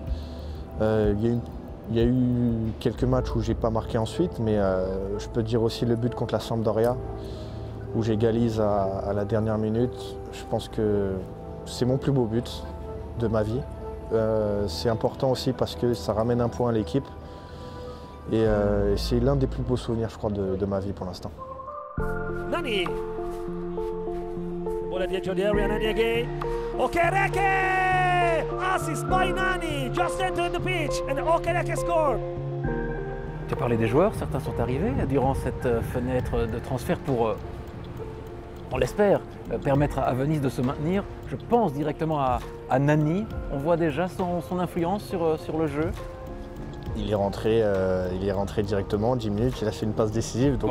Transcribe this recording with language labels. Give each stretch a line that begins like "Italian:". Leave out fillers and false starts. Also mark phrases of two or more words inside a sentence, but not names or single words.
French: Il y a eu quelques matchs où j'ai pas marqué ensuite, mais je peux dire aussi le but contre la Sampdoria, où j'égalise à la dernière minute. Je pense que c'est mon plus beau but de ma vie. C'est important aussi parce que ça ramène un point à l'équipe. Et c'est l'un des plus beaux souvenirs, je crois, de ma vie pour l'instant. Nani.
Italian: Bola dietro di area, Nani again.
English: Okereke! Assist by Nani, just entered the pitch, and Okereke scored.
French: Tu as parlé des joueurs, certains sont arrivés durant cette fenêtre de transfert pour, on l'espère, permettre à Venise de se maintenir. Je pense directement à Nani. On voit déjà son influence sur le jeu. Il est rentré directement, 10 minutes, il a fait une passe décisive, donc